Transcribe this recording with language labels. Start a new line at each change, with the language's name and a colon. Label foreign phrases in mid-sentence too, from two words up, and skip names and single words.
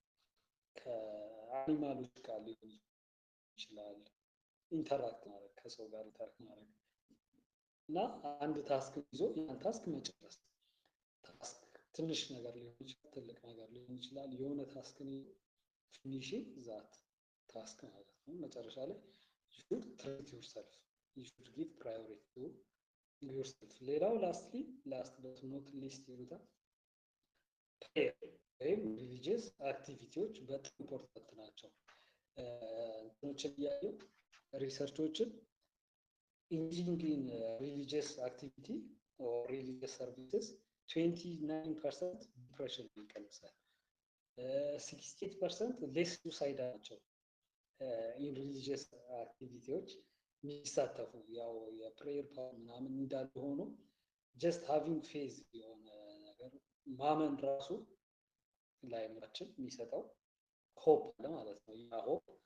Amharic: ከአኒማሎች ጋር ሊሆን ይችላል ኢንተራክት ማድረግ፣ ከሰው ጋር ኢንተራክት ማድረግ እና አንድ ታስክ ይዞ ያን ታስክ መጨረስ። ታስክ ትንሽ ነገር ሊሆን ይችላል፣ ትልቅ ነገር ሊሆን ይችላል። የሆነ ታስክ
English: finishing that
Amharic: ታስክ ማለት ነው። መጨረሻ ላይ
English: you should treat yourself, you should give priority to yourself።
Amharic: ሌላው
English: last but not least
Amharic: ይሉታል ፕሬየር ወይም
English: religious activities
Amharic: በጣም ኢምፖርታንት ናቸው። እንትኖችን እያዩ ሪሰርቾችን
English: engaging in religious activity or religious services
Amharic: 29% ዲፕሬሽን ይቀንሳል፣ 68%
English: less suicide
Amharic: ናቸው።
English: in religious activities
Amharic: የሚሳተፉ ያው የፕሬየር ፓወር ምናምን እንዳለ ሆኖ
English: just having faith
Amharic: የሆነ ነገር ማመን ራሱ ለአእምሯችን የሚሰጠው ሆፕ አለ ማለት ነው። ያ ሆፕ